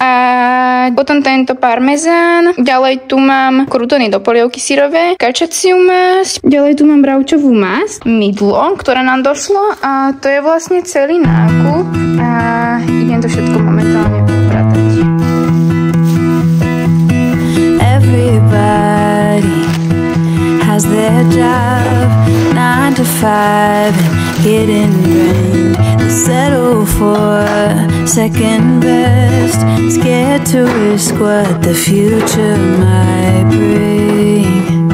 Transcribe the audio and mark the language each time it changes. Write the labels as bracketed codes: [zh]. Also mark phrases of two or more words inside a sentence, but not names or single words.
[sk] A potom tento parmezán. Ďalej tu mám krutony do polievky syrové, kačaciu masť. Ďalej tu mám bravčovú masť, mydlo, ktoré nám došlo a to je vlastne celý nákup a idem to všetko momentálne upratať. [en] Everybody has their job, 9 to 5 and getting drained. They settle for second best, scared to risk what the future might bring.